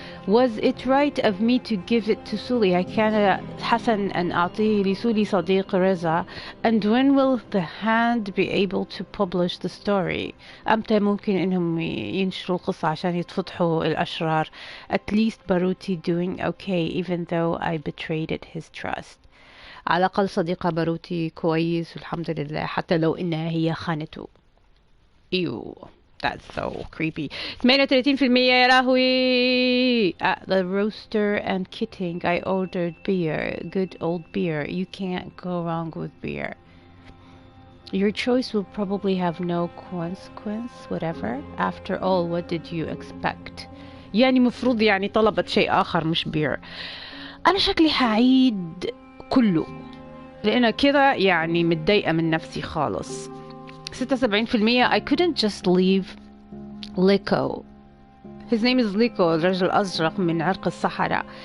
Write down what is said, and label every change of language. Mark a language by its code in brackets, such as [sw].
[en] Was it right of me to give it to Sully? [ar] كان حسن أن أعطيه لسولي صديق رضا. [en] And when will the hand be able to publish the story؟ [ar] أمتى ممكن إنهم ينشروا القصة عشان يتفضحوا الأشرار؟ [en] At least باروتي doing okay even though I betrayed his trust. [ar] على الأقل صديقة باروتي كويس والحمد لله حتى لو إنها هي خانته. [en] Ew, that's so creepy. 38% [ar] يا لهوي. [en] At the roaster and kitting I ordered beer. Good old beer. You can't go wrong with beer. Your choice will probably have no consequence, whatever. After all, what did you expect? [ar] يعني مفروض يعني طلبت شيء آخر مش beer. أنا شكلي حعيد كله لأن كده يعني متضايقة من نفسي خالص. [en] 76% I couldn't just leave Liko. His name is Liko, [ar] الرجل الأزرق من عرق الصحراء.